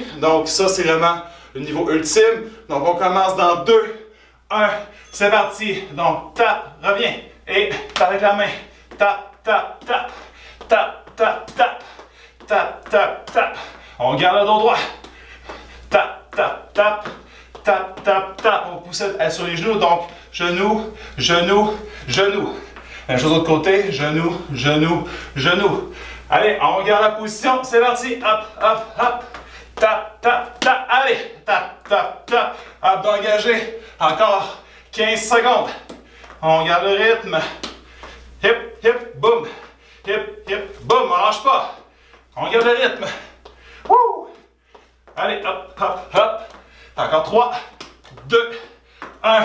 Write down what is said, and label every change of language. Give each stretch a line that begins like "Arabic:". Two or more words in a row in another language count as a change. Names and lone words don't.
French: Donc ça c'est vraiment le niveau ultime. Donc on commence dans 2, 1, c'est parti. Donc tape, reviens et tape avec la main. Tape, tape, tape, tape, tape, tape, tape, tape, tape. On garde le dos droit. Tape, tap, tap, tap, tap, tap. On pousse sur les genoux, donc genou, genou, genou. Même chose de l'autre côté, genou, genou, genou. Allez, on regarde la position, c'est parti. Hop, hop, hop. Tap, tap, tap. Allez, tap, tap, tap. Abdos engagés. Encore 15 secondes. On garde le rythme. Hip, hip, boum. Hip, hip, boum. On lâche pas. On garde le rythme. Wouh! Allez, hop, hop, hop. Encore 3, 2, 1.